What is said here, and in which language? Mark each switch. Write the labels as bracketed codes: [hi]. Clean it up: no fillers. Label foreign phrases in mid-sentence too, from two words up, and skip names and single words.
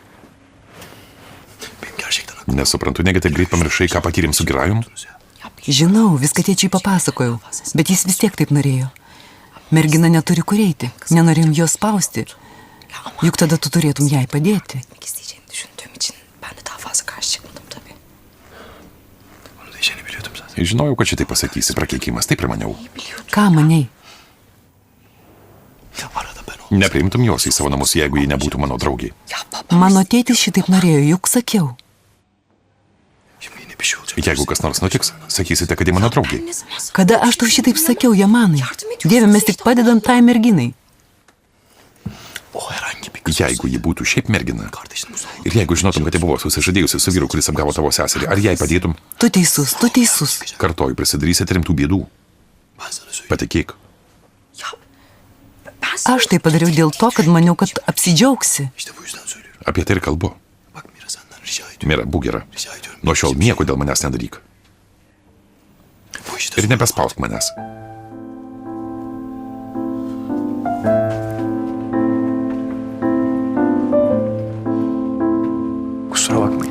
[lt] Nesuprantu, negi taip greit pamiršai, ką patyrėm su Girajum? Žinau, viską tėčiai papasakojau, bet jis vis tiek taip norėjo. Mergina neturi kur eiti, nenorėjom jos spausti. Juk tada tu turėtum jai padėti. [tr] İsteyeceğini düşündüğüm için ben de daha fazla karşı çıkmadım tabii. Onu diyeceğini biliyordum zaten. [lt] Žinojau, kad šitai pasakysi, prakeikimas, taip ir maniau. Ką maniai? [tr] Arada ben o. [lt] Nepriimtum jos į savo namus, jeigu ji nebūtų mano draugė. Mano tėtis šitaip norėjo, juk sakiau. [tr] Şimdi yine bir şey olacak. [lt] Jeigu kas nors nutiks, sakysite, kad ji mano draugė. Kada aš tau šitaip sakiau, Jamanai? Dieve, mes tik padedam tai merginai. [tr] O herhangi bir kız. [lt] Jeigu ji būtų šiaip mergina [tr] Kardeşini buzdan [lt] ir jeigu žinotum, kad ji buvo susižadėjusi su vyru, kuris apgavo tavo seserį, ar jai padėtum? Tu teisus, tu teisus. Kartoju, prisidarysite rimtų bėdų. [tr] ben sana söyleyeyim. [lt] Patikėk. Aš tai padariau dėl to, kad maniau, kad apsidžiaugsi. [tr] İşte bu yüzden söylüyorum. [lt] Apie tai ir kalbu. [tr] Bak Mira senden rica ediyorum. [lt] Mira, būk gera. [tr] Rica ediyorum. [lt] Nuo šiol nieko dėl manęs nedaryk. [tr] Bu işte [lt] Ir nebespausk manęs. [tr] Kusura bakmayın.